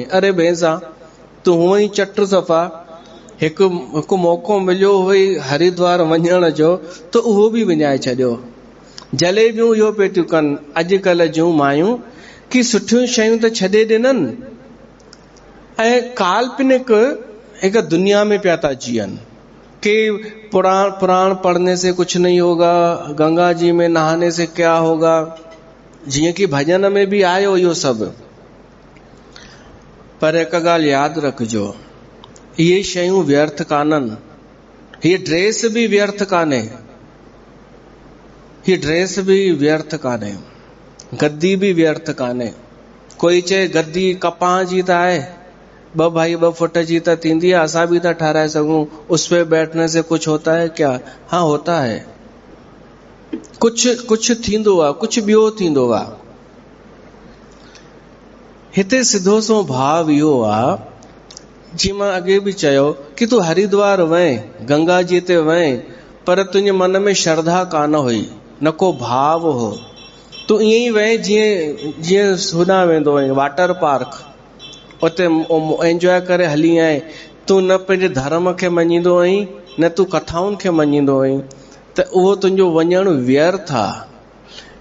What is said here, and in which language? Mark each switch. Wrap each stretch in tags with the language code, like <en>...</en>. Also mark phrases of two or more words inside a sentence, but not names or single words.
<sd>अरे भेसा, तूं हूअं ई चट सफ़ा हिकु मौक़ो मिलियो हुई हरिद्वार वञण जो, त उहो बि विञाए छॾियो। जलेबियूं इहो पियो थियूं कनि अॼुकल्ह जूं मायूं कि सुठियूं शयूं त छॾे ॾिननि ऐं काल्पनिक हिकु दुनिया में पिया था जीअनि कि</sd> <hi>पुराण पढ़ने से कुछ नहीं होगा, गंगा जी में नहाने से क्या होगा।</hi> <sd>जीअं कि भजन में भी आयो इहो सभु, पर हिकु ॻाल्हि यादि रखिजो, इहे शयूं व्यर्थ कान्हनि। हीअ ड्रेस भी व्यर्थ कान्हे, हीअ ड्रेस भी व्यर्थ कान्हे, गद्दी भी व्यर्थ कान्हे। कोई चए गद्दी कपां जी त आहे, 2 भाई 2 फुट जी त थींदी आहे, असां भी था ठाराए सघूं।</sd> <hi>उस पे बैठने से कुछ होता है क्या? हाँ होता है,</hi> <sd>कुछ थींदो आहे, कुछ ॿियो थींदो आहे। हिते सिधो सो भाव इहो आहे, जी मां अॻे बि चयो कि तूं हरिद्वार वएं, गंगा जी ते वएं, पर तुंहिंजे मन में श्रद्धा कान हुई, न को भाव हो। तूं ईअं ई वएं जीअं होॾां वेंदो आहीं</sd> <en>water park,</en> <sd>उते एंजॉय करे हली आए। तूं न पंहिंजे धर्म खे मञींदो आहीं, न तूं कथाउनि खे मञींदो आहीं, त उहो तुंहिंजो वञणु व्यर्थ आहे।</sd>